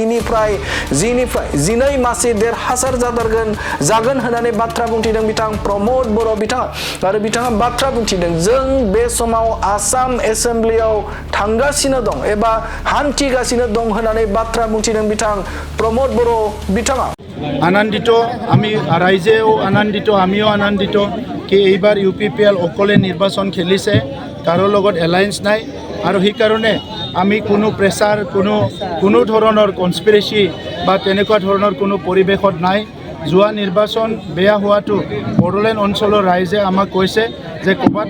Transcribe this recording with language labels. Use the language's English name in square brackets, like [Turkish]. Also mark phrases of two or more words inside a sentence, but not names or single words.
[Bodo] जिनै मासि देरहासार जागोन होननानै बाथ्रा बुंथिदों बिथां प्रमोद बर' बिथाङा आरो बिथाङा बाथ्रा बुंथिदों जों बे समाव आसाम एसेम्ब्लियाव थांगासिनो दं एबा हान्थिगासिनो दं होननानै बाथ्रा बुंथिदों बिथां प्रमोद बर' बिथाङा [Assamese] আনন্দিত আমি ৰাইজেও আনন্দিত আমিও আনন্দিত কি এইবাৰ ইউপিপিএল অকলে নিৰ্বাচন খেলিছে কাৰো লগত এলায়েন্স নাই আৰু সেই কাৰণে আমি কোনো প্ৰেছাৰ কোনো ধৰণৰ কনস্পিৰেচি বা তেনেকুৱা ধৰণৰ কোনো পৰিবেশত নাই যোৱা নিৰ্বাচন বেয়া হোৱাটো বড়োলেণ্ড অঞ্চলৰ ৰাইজে আমাক কৈছে যে ক'বাত